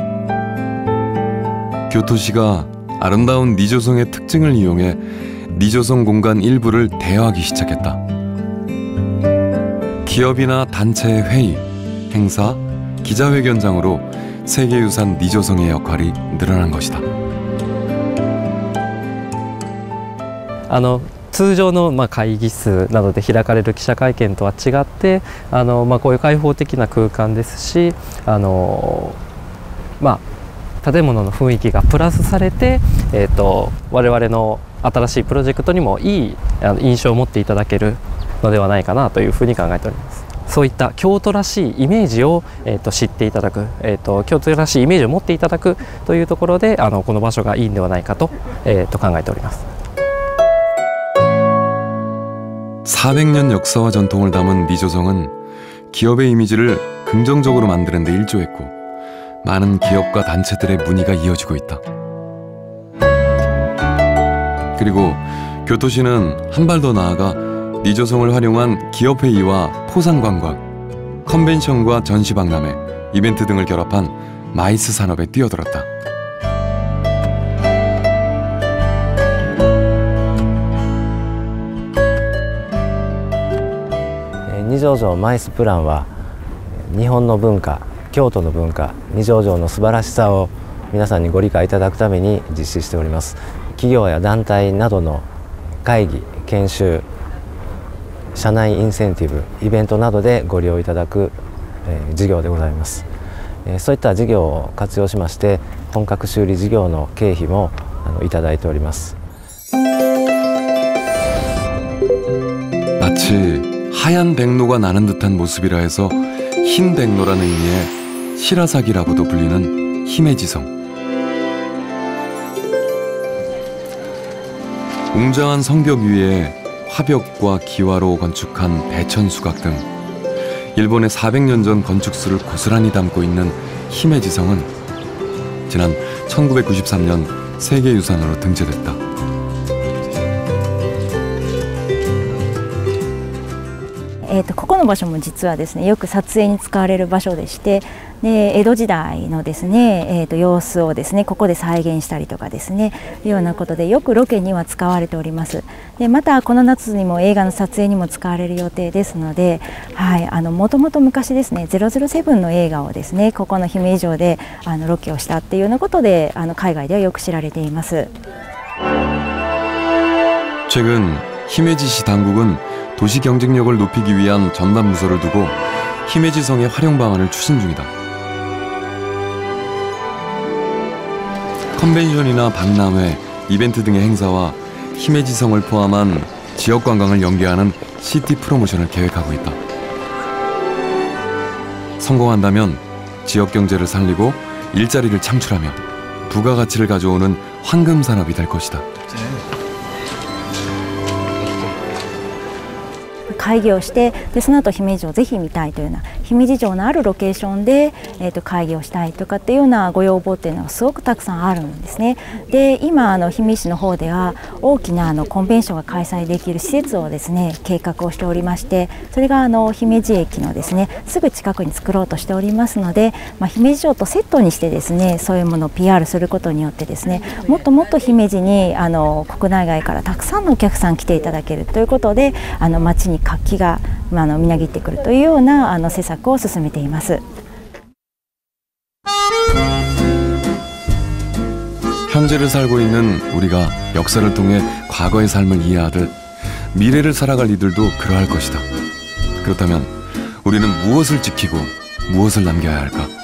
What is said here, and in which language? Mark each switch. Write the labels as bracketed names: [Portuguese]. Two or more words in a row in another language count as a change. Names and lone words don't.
[Korean] 교토시가 아름다운 니조성의 특징을 이용해 니조성 공간 일부를 대여하기 시작했다. 기업이나 단체의 회의, 행사, 기자회견장으로 세계유산 니조성의 역할이 늘어난 것이다. [Japanese] 通常の会議室などで開かれる記者会見とは違って、こういう開放的な空間ですし、建物の雰囲気がプラスされて、我々の新しいプロジェクトにもいい印象を持っていただけるのではないかなというふうに考えております。そういった京都らしいイメージを、知っていただく、京都らしいイメージを持っていただくというところでこの場所がいいんではないかと、考えております。 [Korean] 400년 역사와 전통을 담은 니조성은 기업의 이미지를 긍정적으로 만드는 데 일조했고 많은 기업과 단체들의 문의가 이어지고 있다. 그리고 교토시는 한 발 더 나아가 니조성을 활용한 기업회의와 포상관광, 컨벤션과 전시박람회, 이벤트 등을 결합한 마이스 산업에 뛰어들었다. [Japanese] 니조정 마이스 プランは日本の文化、京都の文化、二条城の素晴らしさを皆さんにご理解いただくために実施しております。企業や団体などの会議、研修、社内インセンティブ、イベントなどでご利用いただく事業でございます。そういった事業を活用しまして本格修理事業の経費もいただいております。 [Korean] 마치 하얀 백로가 나는 듯한 모습이라 해서 흰 백로라는 의미의 시라사기라고도 불리는 히메지성. 웅장한 성벽 위에 화벽과 기와로 건축한 대천수각 등 일본의 400년 전 건축수를 고스란히 담고 있는 히메지성은 지난 1993년 세계유산으로 등재됐다. [Japanese] ここの場所も実はですねよく撮影に使われる場所でして、で江戸時代のですね、様子をですねここで再現したりとかですねいうようなことでよくロケには使われております。でまたこの夏にも映画の撮影にも使われる予定ですので、もともと昔ですね007の映画をですねここの姫路城でロケをしたっていうようなことで海外ではよく知られています。 [Korean] 최근 히메지시 당국은 도시 경쟁력을 높이기 위한 전담 부서를 두고 히메지성의 활용 방안을 추진 중이다. 컨벤션이나 박람회, 이벤트 등의 행사와 히메지성을 포함한 지역 관광을 연계하는 시티 프로모션을 계획하고 있다. 성공한다면 지역 경제를 살리고 일자리를 창출하며 부가가치를 가져오는 황금 산업이 될 것이다. [Japanese] 開業して、でその後姫路城をぜひ見たいというような、姫路城のあるロケーションで、開業したいとかっていうようなご要望っていうのがすごくたくさんあるんですね。で今氷見市の方では大きなコンベンションが開催できる施設をですね計画をしておりまして、それが姫路駅のですねすぐ近くに作ろうとしておりますので、姫路城とセットにしてですねそういうものを PR することによってですね、もっともっと姫路に国内外からたくさんのお客さん来ていただけるということで、街に活気がみなぎってくるというような施策を進めています。 [Korean] 현재를 살고 있는 우리가 역사를 통해 과거의 삶을 이해하듯 미래를 살아갈 이들도 그러할 것이다. 그렇다면 우리는 무엇을 지키고 무엇을 남겨야 할까?